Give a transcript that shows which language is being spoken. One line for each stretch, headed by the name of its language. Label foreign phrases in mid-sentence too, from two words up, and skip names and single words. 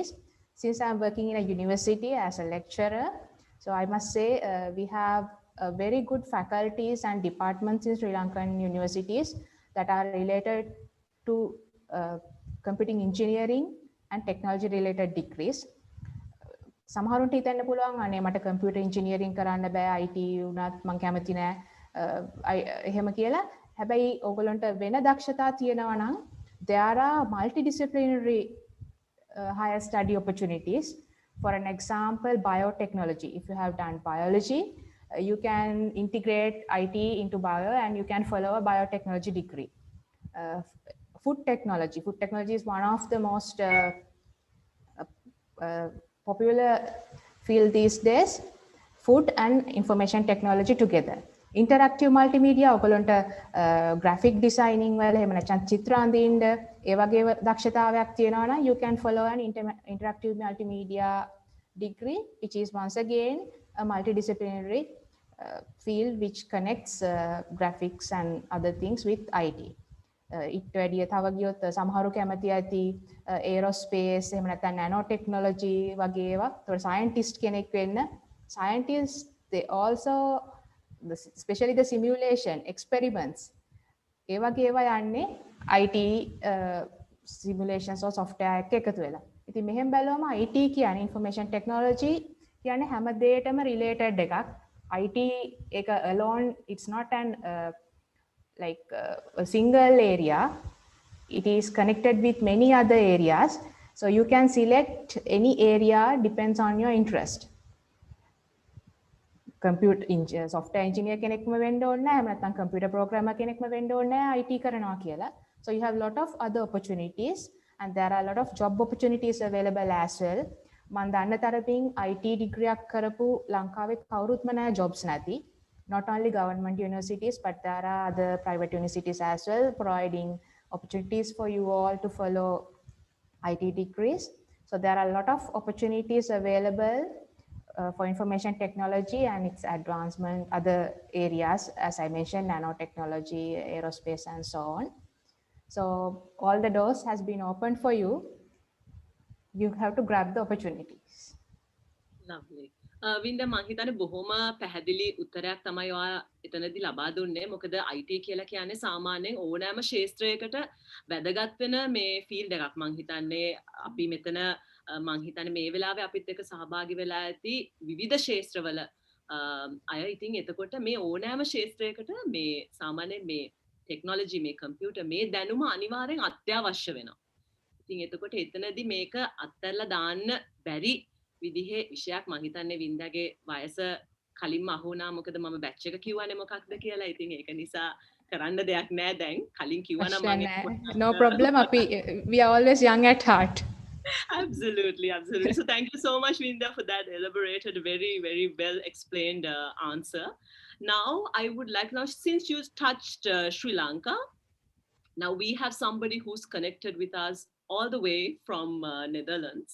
English: Since I'm working in a university as a lecturer, so I must say we have very good faculties and departments in Sri Lankan universities that are related to computing engineering and technology related degrees.
Sinhala: සමහරුන්ට හිතන්න පුළුවන් අනේ මට
English: computer engineering
Sinhala: කරන්න බෑ, IT උනත් මම කැමති නෑ එහෙම කියලා. හැබැයි ඕගොල්ලන්ට වෙන දක්ෂතා තියෙනවා නම්
English: there are multidisciplinary higher study opportunities. For an example, biotechnology. If you have done biology, you can integrate IT into bio and you can follow a biotechnology degree. Food technology. Food technology is one of the most popular field these days. Food and information technology together. Interactive multimedia,
Sinhala: ඔයගොල්ලන්ට graphic designing වල එහෙම නැත්නම් චිත්‍ර අඳින්න ඒ වගේ දක්ෂතාවයක් තියෙනවා නම්
English: you can follow an interactive multimedia degree, which is once again a multidisciplinary field which connects graphics and other things with IT.
Sinhala: ඊට වැඩිය තව ගියොත් සමහරු කැමති ඇති aerospace එහෙම නැත්නම් nanotechnology වගේ ඒවා. ඒතකොට scientist කෙනෙක් වෙන්න.
English: Scientists, they also, especially the simulation experiments,
Sinhala: ඒ වගේ ඒවා යන්නේ
English: IT simulations or software
Sinhala: එක එකතු වෙලා. ඉතින් මෙහෙම බැලුවම IT කියන්නේ
English: information technology
Sinhala: කියන්නේ හැම දෙයකටම related එකක්.
English: IT එක alone, it's not an like a single area. It is connected with many other areas. So you can select any area, depends on your interest. software engineer
Sinhala: කෙනෙක්ම වෙන්න ඕනේ නැහැ. එහෙම නැත්නම්
English: computer programmer
Sinhala: කෙනෙක්ම වෙන්න ඕනේ නැහැ IT කරනවා කියලා.
English: So you have a lot of other opportunities and there are a lot of job opportunities available as well.
Sinhala: මම දන්න තරමින්
English: IT degree
Sinhala: එකක් කරපු ලංකාවේ කවුරුත්ම නැහැ jobs නැති.
English: Not only government universities but there are other private universities as well providing opportunities for you all to follow IT degrees. So there are a lot of opportunities available for information technology and its advancement, other areas, as I mentioned, nanotechnology, aerospace, and so on. So all the doors has been opened for you. You have to grab the opportunities. Lovely.
Sinhala: වින්ද මං හිතන්නේ බොහොම පැහැදිලි උත්තරයක් තමයි ඔයා එතනදී ලබා දුන්නේ. මොකද IT කියලා කියන්නේ සාමාන්‍යයෙන් ඕනෑම ශාස්ත්‍රයකට වැදගත් වෙන මේ ෆීල්ඩ් එකක්. මං හිතන්නේ අපි මෙතන මං හිතන්නේ මේ වෙලාවේ අපිත් එක්ක සහභාගී වෙලා ඇති විවිධ ශාස්ත්‍රවල අය ඉතින් එතකොට මේ ඕනෑම ශාස්ත්‍රයකට මේ සාමාන්‍යයෙන් මේ ටෙක්නොලොජි මේ කම්පියුටර් මේ දැනුම අනිවාර්යෙන් අත්‍යවශ්‍ය වෙනවා. ඉතින් එතකොට එතනදී මේක අත්හැරලා දාන්න බැරි විදිහේ විෂයක් මං හිතන්නේ වින්දාගේ වයස කලින්ම අහුණා මොකද මම බැච් එක කිව්වනේ මොකක්ද කියලා. ඉතින් ඒක නිසා කරන්න දෙයක් නෑ දැන්. කලින් කිව්වා නම් මම
English: no problem we are always young at heart. Absolutely. So thank you so much Vindhya for that elaborated very very well explained answer. Now I would like since you touched Sri Lanka, now we have somebody who's connected with us all the way from Netherlands.